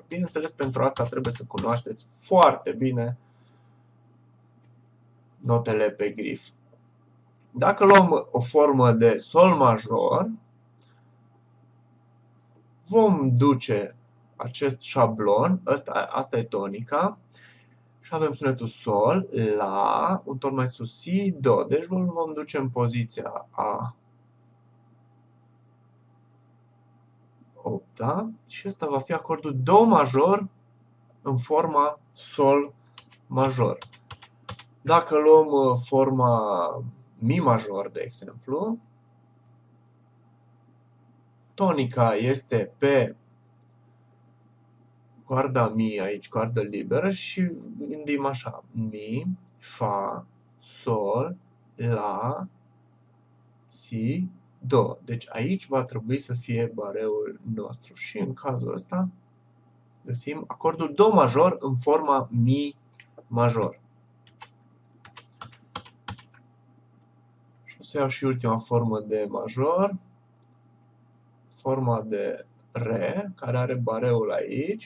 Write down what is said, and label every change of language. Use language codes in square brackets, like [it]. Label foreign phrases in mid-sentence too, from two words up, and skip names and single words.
[ro] Bineînțeles, pentru asta trebuie să cunoașteți foarte bine notele pe grif. Dacă luăm o formă de sol major, vom duce acest șablon, asta e tonica, și avem sunetul sol, la, un ton mai sus, si, do. Deci vom duce în poziția a 8-a și ăsta va fi acordul do major în forma sol major. Dacă luăm forma mi major, de exemplu, tonica este pe coarda mi, aici coardă liberă, și gândim așa: mi, fa, sol, la, si, do. Deci aici va trebui să fie bareul nostru și în cazul ăsta găsim acordul do major în forma mi major. Și o să iau și ultima formă de major, forma de re, care are bareul aici.